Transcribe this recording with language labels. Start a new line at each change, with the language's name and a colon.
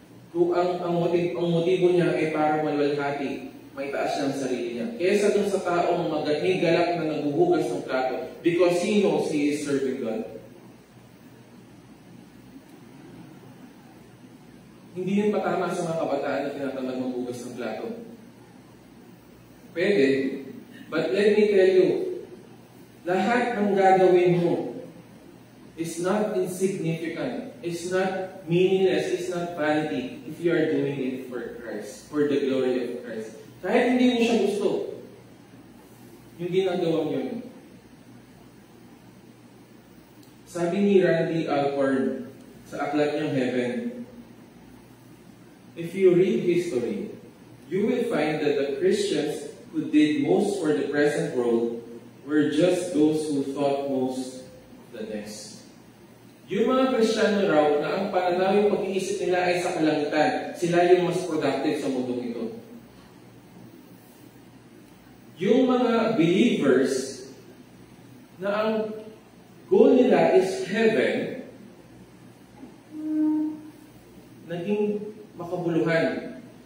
Filipino: Kung ang motibo niya ay para malulhati, may taas siya ang sarili niya. Kaysa dun sa taong galak na naghuhugas ng plato
English: because he knows he is serving God.
Filipino: Hindi yun patama sa mga kabataan na tinatawag maghugas ng plato.
English: Pwede, but let me tell you,
Filipino: lahat ng gagawin mo
English: is not insignificant, it's not meaningless, it's not vanity if you are doing it for Christ, for the glory of Christ.
Filipino: Kahit hindi mo siya gusto, yung ginagawa mo yun. Sabi ni Randy Alcorn sa aklat niyang Heaven,
English: if you read history, you will find that the Christians who did most for the present world were just those who thought most of the next.
Filipino: Yung mga Kristiyano raw na ang pananaw yung pag-iisip nila ay sa kalangitan, sila yung mas productive sa mundong ito. Yung mga believers na ang goal nila is heaven, naging makabuluhan.